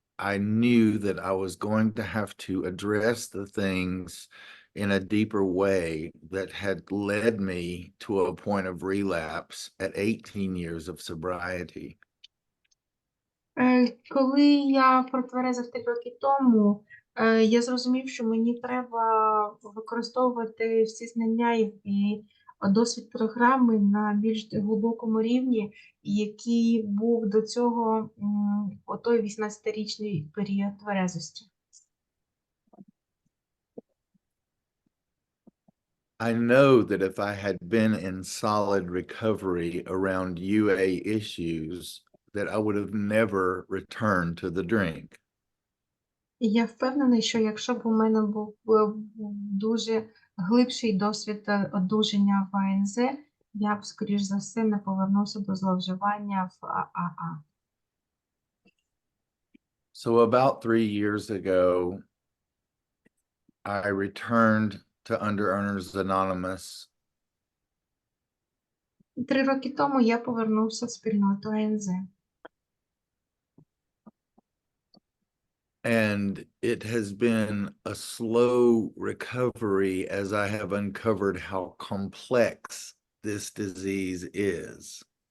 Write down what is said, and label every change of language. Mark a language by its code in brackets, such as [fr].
[en] I knew that I was going to have to address the things in a deeper way that had led me to a point of relapse at 18 years of sobriety. [uk] Коли я протверезив 3 роки тому, я зрозумів, що мені треба використовувати всі знання і досвід програми на більш глибокому рівні, який був до цього, отой 18-річний період тверезості. [en] I know that if I had been in solid recovery around UA issues, that I would have never returned to the drink. [uk] І я впевнений, що якщо б у мене був дуже глибший досвід одужання в АНЗ, я б, скоріш за все, не повернувся до зловживання в ААА. [en] So about 3 years ago, I returned to Under Earners Anonymous. [uk] 3 роки тому я повернувся в спільноту АНЗ. [en] And it has been a slow recovery as I have uncovered how complex this disease is.